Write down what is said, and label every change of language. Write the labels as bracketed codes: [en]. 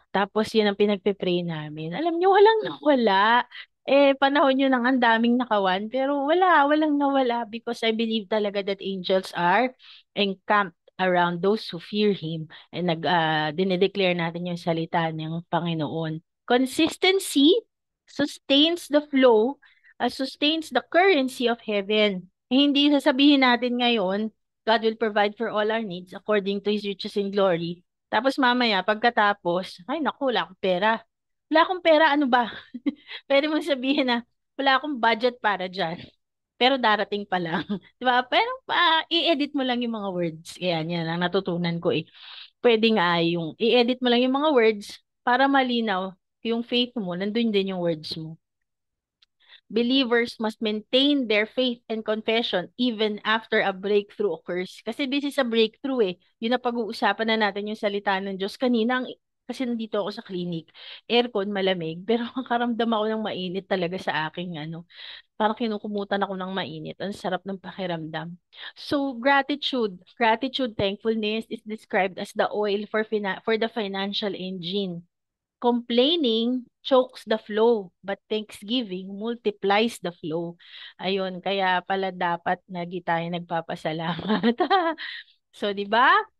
[tl] Tapos yun ang pinagpe-pray namin. Alam niyo, walang nawala. Panahon yun ang daming nakawan. Pero walang nawala [en] because I believe [tl] talaga [en] that angels are encamped around those who fear Him. [tl] And dinedeclare natin yung salita ng Panginoon. [en] Consistency sustains the flow, sustains the currency of heaven. [tl] Hindi sasabihin natin ngayon, [en] God will provide for all our needs according to His riches in glory. [tl] Tapos mamaya, pagkatapos, ay naku, wala akong pera. Wala akong pera, ano ba? Pwede mong sabihin na, wala akong budget para dyan. Pero darating pa lang. Di ba? Pero i-edit mo lang yung mga [en] words. [tl] Kaya yan ang natutunan ko eh. Pwede nga yung, i-edit mo lang yung mga [en] words [tl] para malinaw yung faith mo, nandun din yung words mo. [en] Believers must maintain their faith and confession even after a breakthrough occurs. Kasi this is a breakthrough eh. [tl] Yun na pag-uusapan na natin yung salita ng Diyos. Kanina, kasi nandito ako sa clinic, aircon, malamig, pero makaramdam ako ng mainit talaga sa aking ano. Parang kinukumutan ako ng mainit. Ang sarap ng pakiramdam. [en] So, gratitude, thankfulness is described as the oil for the financial engine. Complaining chokes the flow, but thanksgiving multiplies the flow. [tl] Ayun, kaya pala dapat lagi tayo nagpapasalamat. So, 'di ba?